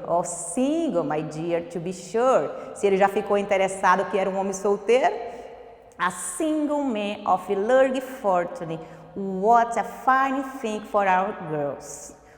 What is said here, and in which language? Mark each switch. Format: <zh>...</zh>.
<en>Oh, single, my dear, to be sure.</en> <pt>Se ele já ficou interessado que era um homem solteiro.</pt> <en>A single man of large fortune. What a fine thing for our girls.</en>